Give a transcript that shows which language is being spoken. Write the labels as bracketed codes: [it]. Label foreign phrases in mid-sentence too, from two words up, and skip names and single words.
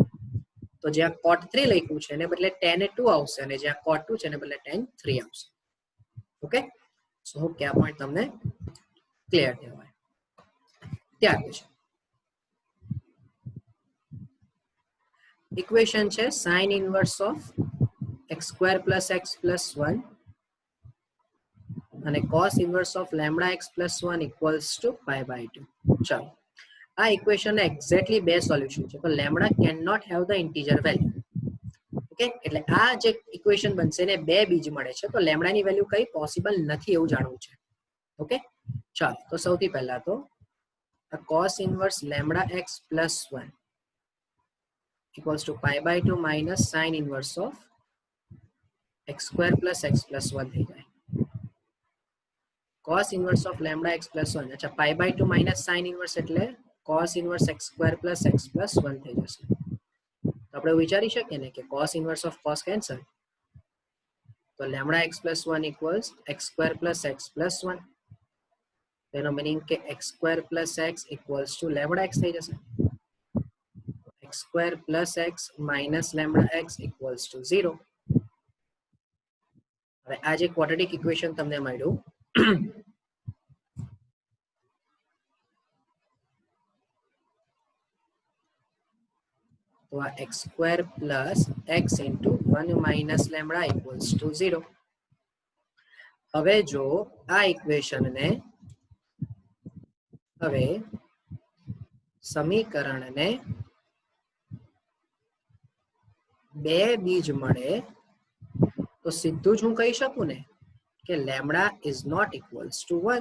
[gu] તો જ્યાં cot 3 લખ્યું છે એને બદલે tan 2 આવશે અને જ્યાં cot 2 છે એને બદલે tan 3 આવશે. [en] okay, so hope [gu] કે આ પોઈન્ટ તમને ક્લિયર થયો હોય. ત્યાર પછી ઇક્વેશન છે [en] sin inverse of x square plus x plus 1 [gu] અને [en] cos inverse of lambda x plus 1 equals to pi by 2. [gu] ચાલો આ ઇક્વેશનના એક્ઝેક્ટલી બે સોલ્યુશન છે. [en] તો lambda can not have the integer value. [gu] ઓકે, એટલે આ જે ઇક્વેશન બનશે ને બે બીજ મળે છે, તો લેમ્ડાની વેલ્યુ કઈ પોસિબલ નથી એવું જાણવું છે. ઓકે, ચાલો તો સૌથી પહેલા તો [en] cos inverse lambda x plus 1 equals to pi by 2 minus sin inverse of x square plus x plus 1 [gu] થઈ જાય. [en] cos inverse of lambda x plus 1, અચ્છા pi by 2 minus sin inverse એટલે cos inverse x square plus x plus 1 [gu] થઈ જશે. તો આપણે વિચારી શકીએ ને કે [en] cos inverse of cos cancel, તો lambda x plus 1 equals x square plus x plus 1. [gu] તેનો મીનિંગ કે [en] x square plus x equals to lambda x [gu] થઈ જશે. [en] x square plus x minus lambda x equals to 0. [gu] હવે આ જે [en] quadratic equation [gu] તમને મળ્યું, તો આ [en] x square plus x into 1 minus lambda equals to 0. [gu] હવે જો આ ઇક્વેશનને હવે સમીકરણને બે બીજ મળે તો સીધું જ હું કહી શકું ને કે [en] lambda is not equals to 1.